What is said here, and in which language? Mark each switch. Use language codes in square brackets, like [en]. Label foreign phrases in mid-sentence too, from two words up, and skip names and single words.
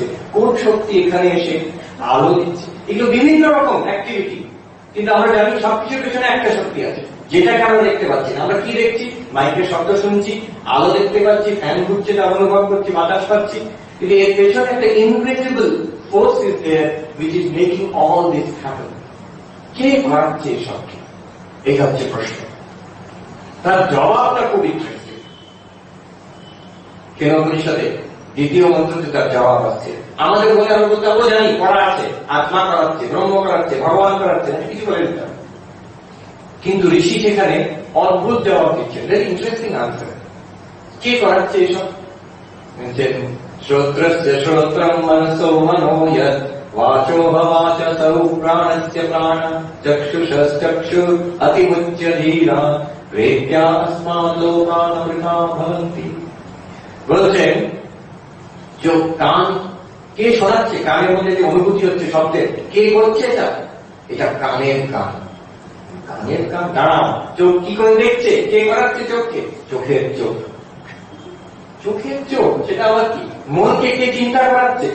[bn] কোন শক্তি এখানে এসে আলো দিচ্ছে? এগুলো বিভিন্ন রকম অ্যাক্টিভিটি, কিন্তু আমরা জানি সবকিছুর পেছনে একটা শক্তি আছে, যেটাকে আমরা দেখতে পাচ্ছি না। আমরা কি দেখছি? মাইকের শব্দ শুনছি, আলো দেখতে পাচ্ছি, ফ্যান ঘুরছে তা অনুভব করছি, বাতাস পাচ্ছি, কিন্তু এর পেছনে একটা [en] invisible force is there which is making all this happen. [bn] কে করাচ্ছে এসবকে? এটা হচ্ছে প্রশ্ন। তার জবাবটা খুব ইন্টারেস্টিং। কেনোপনিষদে দ্বিতীয় মন্ত্রতে তার জবাব আছে। আমাদের বলে আমরা বলতে পারবো, জানি করা আছে, আত্মা করাচ্ছে, ব্রহ্ম করাচ্ছে, ভগবান করাচ্ছে, কিছু বলে দিতাম। কিন্তু ঋষি সেখানে অদ্ভুত জবাব দিচ্ছে, [en] very interesting answer. [bn] কে করাচ্ছে এসব? [sa] শ্রোত্রস্য শ্রোত্রম মনসো মনো যৎ, वाचो वाच सौ प्राणस्य प्राण, चक्षुषश्चक्षु अतिमुच्य धीरा, वेद्या अस्मात् लोकानमृता भवन्ति। [bn] বলছেন যে কান কে শোনাচ্ছে, কানের মধ্যে যে অনুভূতি হচ্ছে শব্দের, কে করছে এটা? এটা কানের কান। কানের কান দাঁড়াও। চোখ কি করে দেখছে? কে করাচ্ছে চোখকে? চোখের চোখ। চোখের চোখ সেটা আবার কি? মনকে কে চিন্তা করাচ্ছে?